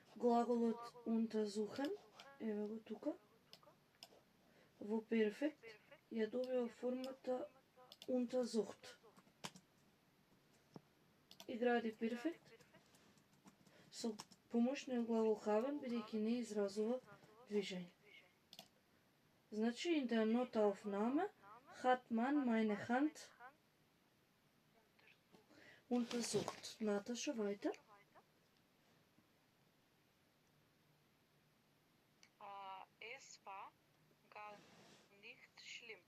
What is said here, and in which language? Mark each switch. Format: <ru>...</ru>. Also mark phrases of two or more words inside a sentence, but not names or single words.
<mk>Глаголот untersuchen, еве го тука, во перфект ја добива формата untersucht. И гради перфект со помошниот глагол haben, бидејќи не изразува движење. Значи,</mk> <de>in der Notaufnahme hat man meine Hand untersucht. Наташа, weiter. Es war gar nicht schlimm.</de>